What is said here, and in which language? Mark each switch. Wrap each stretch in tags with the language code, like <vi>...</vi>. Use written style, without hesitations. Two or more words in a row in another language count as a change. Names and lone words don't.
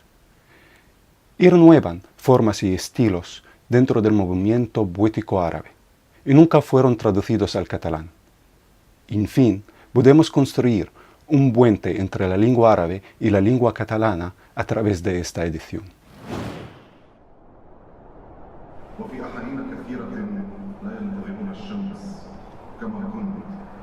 <es>Y renuevan formas y estilos dentro del movimiento poético árabe, y nunca fueron traducidos al catalán. En fin, podemos construir un puente entre la lengua árabe y la lengua catalana a través de esta edición.</es> <ar>وفي أحايين كثيرة لا ينتظرون الشمس كما كنت</ar>